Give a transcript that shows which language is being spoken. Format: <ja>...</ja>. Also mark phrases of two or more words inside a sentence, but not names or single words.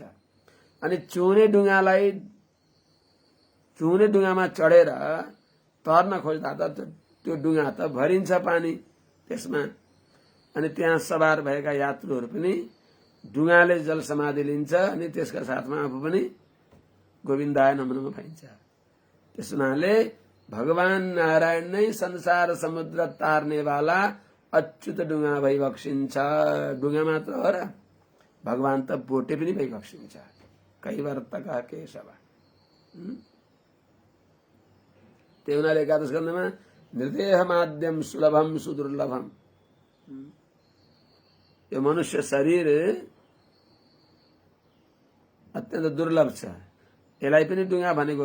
<ne>अनि चुहुने डुङ्गामा चढेर तर्न खोज्दा त त्यो डुङ्गा त भरिन्छ पानी त्यसमा। अनि त्यहाँ सवार भएका यात्रुहरू पनि डुङ्गाले जल समाधि लिन्छ अनि त्यसका साथमा आफू पनि</ne> <sa>गोविन्दाय नमः नमः</sa> <ne>भइन्छ। त्यस हुनाले भगवान नारायण नै संसार समुद्र तार्नेवाला अच्युत डुङ्गा भई बक्सिन्छ। डुङ्गा मात्र हो र, भगवान त बोटे पनि भई बक्सिन्छ।</ne> <sa>कैवर्तका केशव।</sa> <ne>त्यही हुनाले एकादश स्कन्धमा</ne> <sa>निर्देह माध्यम सुलभम सुदुर्लभम,</sa> <ne>यो मनुष्य शरीर अत्यन्त दुर्लभ छ, यसलाई पनि डुङ्गा भनेको।</ne>